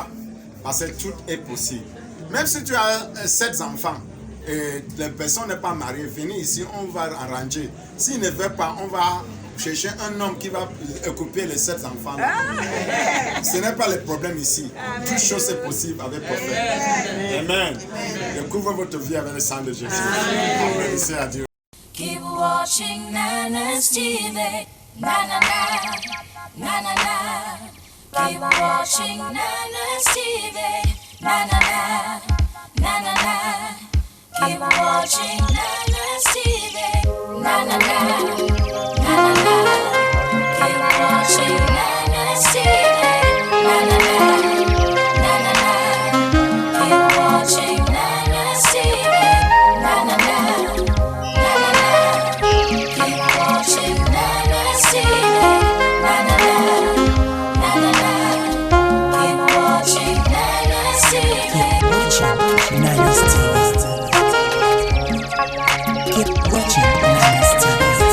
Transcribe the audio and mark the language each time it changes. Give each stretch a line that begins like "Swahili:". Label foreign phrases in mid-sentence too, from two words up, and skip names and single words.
French: Parce que tout est possible. Même si tu as 7 enfants et la personne n'est pas mariée, venez ici, on va arranger. S'il ne veut pas, on va chercher un homme qui va occuper les 7 enfants. Ce n'est pas le problème ici. Toute chose est possible avec le prophète. Amen. Découvre votre vie avec le sang de Jésus. Applaudissez à Dieu.
English: Keep watching Nana's TV. Na na na, na na na. Keep watching Nana's TV. Na na na, na na na. Keep watching Nana's TV. Na na na, na na na. Keep watching Nana's TV. Na na na, na na na. Keep watching Nana's TV. Na na na, na na na. Keep watching Nana's TV. Na na na, na na na. Keep watching Nana's TV. Keep watching Nana's TV.